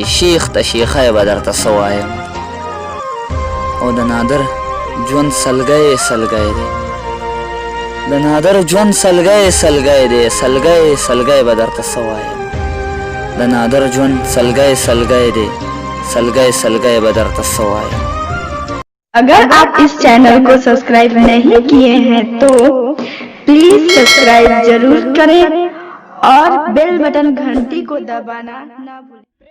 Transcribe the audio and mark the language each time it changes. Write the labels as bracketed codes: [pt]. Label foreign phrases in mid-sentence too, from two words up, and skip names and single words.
[ps] شیخ ته شیخۍ به درته څه وایمه. او د نادر ژوند سلګی سلګی دی، د نادر ژوند سلګی سلګی دی. سلګی سلګی به درته څه وایمه. د نادر ژوند سلګی سلګی دی، سلګی سلګی به درته څه وایمه. [hi] अगर आप इस चैनल को सब्सक्राइब नहीं किए हैं तो प्लीज सब्सक्राइब जरूर करें और [en] bell button [hi] घंटी को दबाना ना भूलें।